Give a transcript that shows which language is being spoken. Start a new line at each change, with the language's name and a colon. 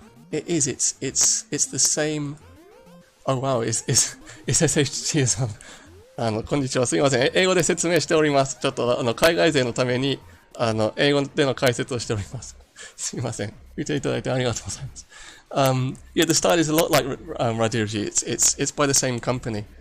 English: It's the same. Oh wow, it's SHT さん。
Japanese: こんにちは。すみません。英語で説明しております。ちょっと海外勢のために英語での解説をしております。すみません。見ていただいてありがとうございます。
English: Yeah, the style is a lot like Radirgy. It's by the same company.